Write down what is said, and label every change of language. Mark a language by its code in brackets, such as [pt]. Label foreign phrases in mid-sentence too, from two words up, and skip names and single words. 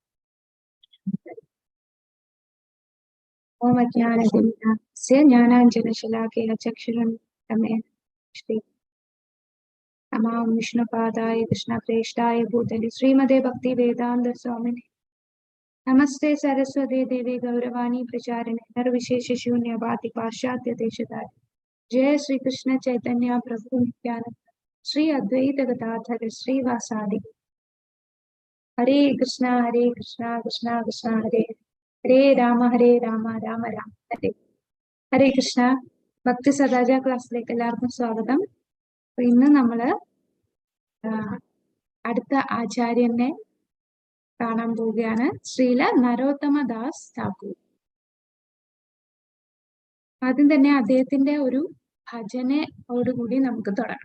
[sa] ഓം അജ്ഞാനതിമിരാന്ധസ്യ ജ്ഞാനാഞ്ജനശലാകയ ചക്ഷുരുന്മിലിതം ശ്രീ നമാം വിഷ്ണുപാദായ കൃഷ്ണപ്രേഷ്ഠായ ഭൂതലേ ശ്രീമതേ ഭക്തിവേദാന്ത സ്വാമിനേ നമസ്തേ സരസ്വതേ ദേവി ഗൗരവാണി പ്രചാരിണേ നിർവിശേഷശൂന്യവാദി പാശ്ചാത്യ ദേശധാരി जय श्री कृष्ण चैतन्य प्रभु नित्यानंद श्री अद्वैत गदाधर श्रीवासादि हरे कृष्णा कृष्णा कृष्णा हरे हरे राम राम राम हरे हरे कृष्ण. [ml] ഭക്തി സദാച ക്ലാസ്സിലേക്ക് എല്ലാവർക്കും സ്വാഗതം. ഇന്ന് നമ്മള് അടുത്ത ആചാര്യനെ കാണാൻ പോവുകയാണ്, ശ്രീല നരോത്തമ ദാസ് ഠാക്കൂർ. ആദ്യം തന്നെ അദ്ദേഹത്തിന്റെ ഒരു ഭജനയോടുകൂടി നമുക്ക് തുടങ്ങാം.